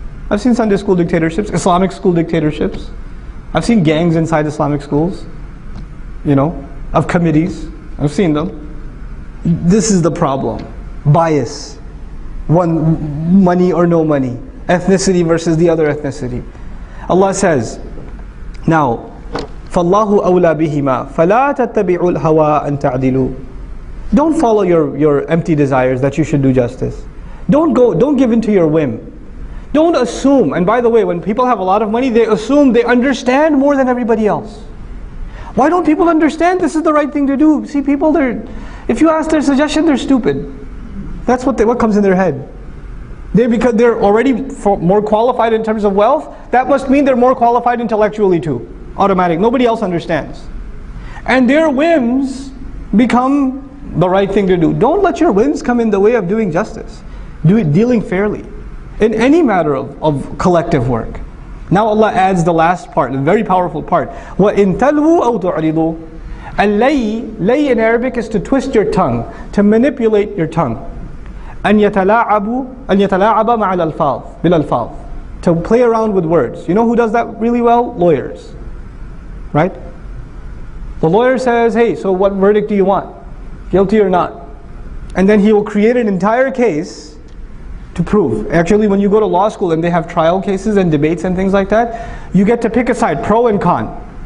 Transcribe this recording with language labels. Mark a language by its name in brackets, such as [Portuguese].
[English] I've seen Sunday school dictatorships, Islamic school dictatorships. I've seen gangs inside Islamic schools, of committees. I've seen them. This is the problem. Bias. One, money or no money. Ethnicity versus the other ethnicity. Allah says, now, [Arabic] فَاللَّهُ أَوْلَى بِهِمَا فَلَا تَتَّبِعُوا الْهَوَىٰ أَن تَعْدِلُوا. [English] Don't follow your empty desires that you should do justice. Don't give in to your whim. Don't assume, and by the way, when people have a lot of money, they assume they understand more than everybody else. Why don't people understand this is the right thing to do? See, people, if you ask their suggestion, they're stupid. That's what comes in their head. Because they're already more qualified in terms of wealth, that must mean they're more qualified intellectually too. Automatic. Nobody else understands. And their whims become the right thing to do. Don't let your whims come in the way of doing justice. Dealing fairly. In any matter of collective work. Now Allah adds the last part, the very powerful part. [Arabic] وَإِن تَلْوُوا أَوْ تُعْرِضُوا. [English] Lay in Arabic is to twist your tongue, to manipulate your tongue. [Arabic] أن يتلاعب مع الألفاظ بالألفاظ. [English] To play around with words. You know who does that really well? Lawyers. Right? The lawyer says, hey, so what verdict do you want? Guilty or not? And then he will create an entire case to prove. Actually, when you go to law school and they have trial cases and debates and things like that, you get to pick a side, pro and con.